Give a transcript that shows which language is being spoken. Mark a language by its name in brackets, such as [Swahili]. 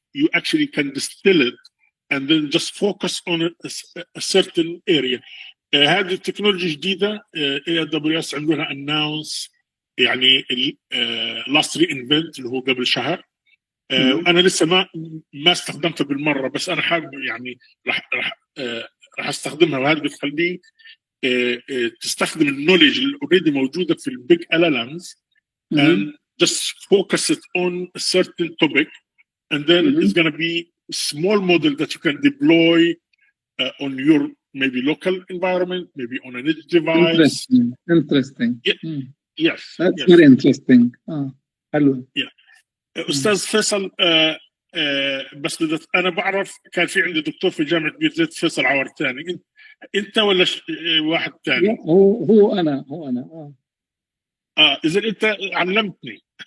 [English] You actually can distill it and then just focus on a certain area. [Arabic] هذه التكنولوجيا جديدة. AWS عندها announce يعني last reinvent اللي هو قبل شهر. وأنا لسه ما استخدمتها بالمرة، بس أنا حابب يعني راح استخدمها. وهذا بتخليك تستخدم النوليدج اللي already [English] موجودة في البيج LLMs and just focus it on a certain topic, and then it's going to be a small model that you can deploy on your maybe local environment, maybe on an edge device. Interesting. Yes. That's very interesting. [Arabic] حلو. أستاذ فيصل، بس أنا بعرف كان في عندي دكتور في جامعة بير زيت فيصل عورتاني. أنت ولا واحد ثاني؟ هو أنا. إذا أنت علمتني.